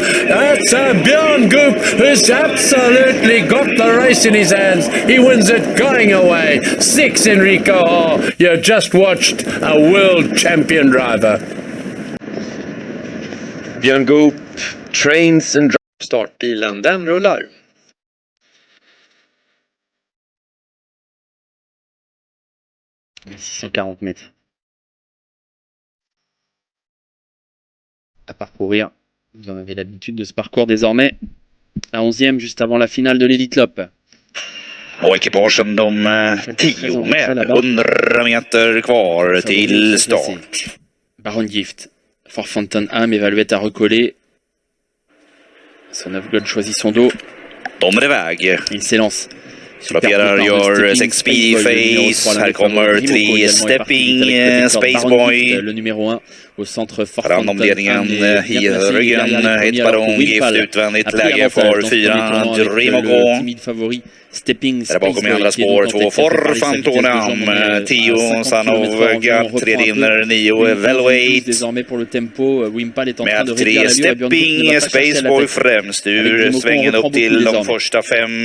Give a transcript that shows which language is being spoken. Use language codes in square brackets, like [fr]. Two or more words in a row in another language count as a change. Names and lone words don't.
[en] That's Björn Goop, who's absolutely got the race in his hands. He wins it going away. 6, Enriko Ha. You just watched a world champion driver. Björn Goop trains and [sv] Startbilen, den rullar. [fr] « 640 mètres à parcourir. Vous en avez l'habitude de ce parcours désormais. La 11e, juste avant la finale de l'Elitloppet. [sv] Och ekipagen de 10 med 100 meter kvar till start. [fr] Baron Gift, Fort Fountain Am évalué à recoller. Son 9 gold choisit son dos. [sv] De är iväg. [fr] Il s'élance. [sv] Rapperar gör 6 Speedrace. Här kommer 3 Stepping Spaceboy. [fr] Le numéro 1 au centre Fort [sv] Fountain Am i ryggen. Ett Baron Gift utvändigt läge för 4 Dream. Där bakom i andra spår 2 For Fountain Am, 10 Son of God, 3 vinner 9 Velweight med 3 Stepping Spaceboy främst ur svängen upp till de första 5.